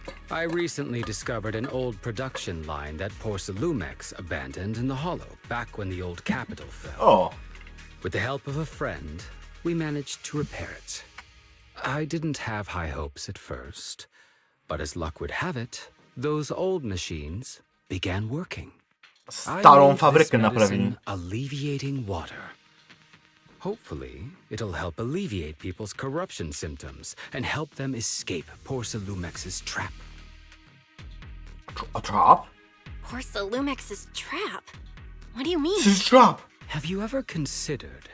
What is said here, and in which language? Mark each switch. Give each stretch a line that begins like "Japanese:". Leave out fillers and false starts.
English: I recently discovered an old production line that Porcelumex abandoned in the Hollow back when the old capital fell. O! With the help of a friend, we managed to repair it. I didn't have high hopes at first, but as luck would have it, those old machines began working.
Polish: Starą fabrykę naprawili.
English: Alleviating water. Hopefully, it'll help alleviate people's corruption symptoms and help them escape Porcelumex's trap. A trap? Porcelumex's trap? What do you mean? This is trap! Have you ever considered